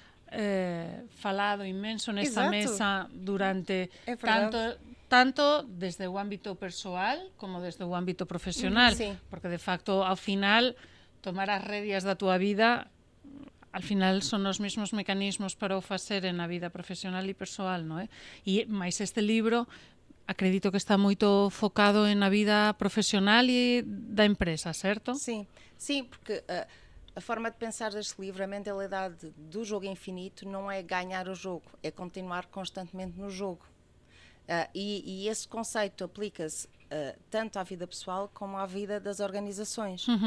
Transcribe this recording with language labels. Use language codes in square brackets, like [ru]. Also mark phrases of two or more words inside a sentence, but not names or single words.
[gl] falado inmenso nesta mesa durante tanto desde o ámbito persoal como desde o ámbito profesional, porque de facto ao final tomar as rédeas da túa vida [es] al final [gl] son os mesmos mecanismos para o facer na vida profesional e persoal, non é? E máis este libro acredito que está moito focado na vida profesional e da empresa, certo? [pt] Sim, porque a forma de pensar deste livro, a mentalidade do jogo infinito não é ganhar o jogo, é continuar constantemente no jogo. E esse conceito aplica-se tanto à vida pessoal como à vida das organizações.